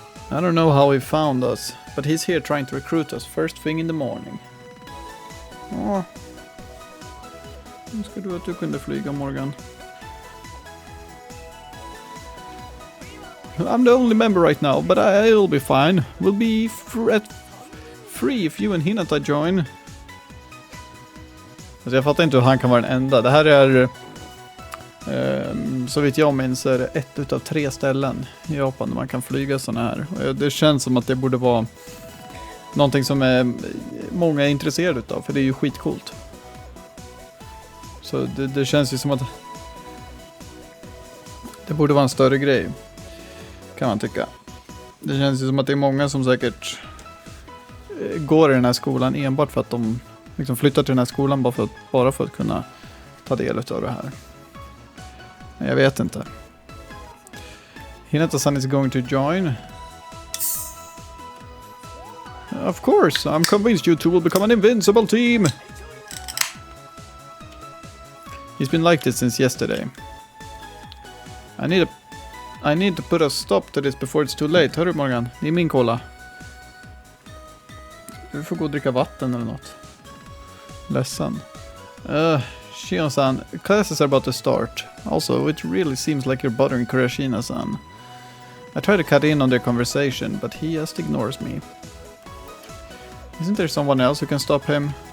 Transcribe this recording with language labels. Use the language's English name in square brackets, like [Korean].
[English] I don't know how he found us, but he's here trying to recruit us first thing in the morning. [Swedish] Ja. Önskar du att du kunde flyga, Morgan? [English] I'm the only member right now, but I'll be fine. We'll be free if you and Hinata join. [Swedish] Alltså jag fattar inte hur han kan vara den enda. Det här är, så vitt jag minns, är det 1 utav 3 ställen i Japan där man kan flyga såna här. Och det känns som att det borde vara någonting som många är intresserade utav, för det är ju skitcoolt. Så det känns ju som att det borde vara en större grej, kan man tycka. Det känns ju som att det är många som säkert går i den här skolan enbart för att de liksom flyttar till den här skolan bara för att kunna ta del av det här. Men jag vet inte. [English] Hinata-san is going to join. Of course, I'm convinced you two will become an invincible team. He's been like this since yesterday. I need to put a stop to this before it's too late. [Swedish] Hörru, Morgan, det är min cola. Du får gå och dricka vatten eller något. Ledsen. [English] Shion-san, classes are about to start. Also, it really seems like you're bothering Kurashina-san. I try to cut in on their conversation, but he just ignores me. Isn't there someone else who can stop him?